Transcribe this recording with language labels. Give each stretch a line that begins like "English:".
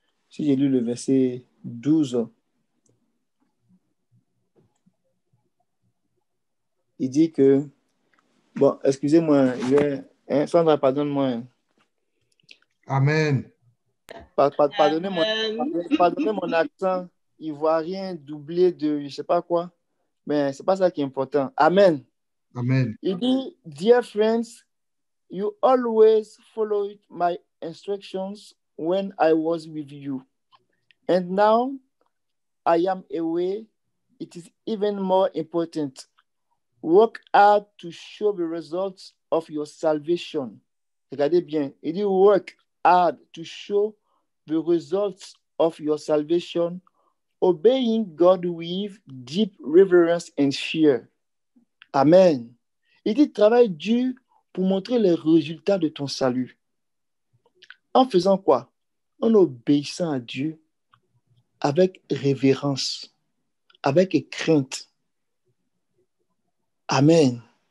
French: Si j'ai lu le verset 12, il dit que, bon, excusez-moi, Sandra, pardonne-moi. Amen. Pardonnez mon accent ivoirien doublé de je ne sais pas quoi, mais ce n'est pas ça qui est important. Amen. Amen. Il dit,
English: Dear friends, you always followed my instructions when I was with you. And now I am away. It is even more important. Work hard to show the results of your salvation.
French: Regardez bien. Il dit
English: work hard to show the results of your salvation, obeying God with deep reverence and fear. Amen.
French: Il dit travaille dur pour montrer les résultats de ton salut. En faisant quoi? En obéissant à Dieu avec révérence, avec crainte. Amen.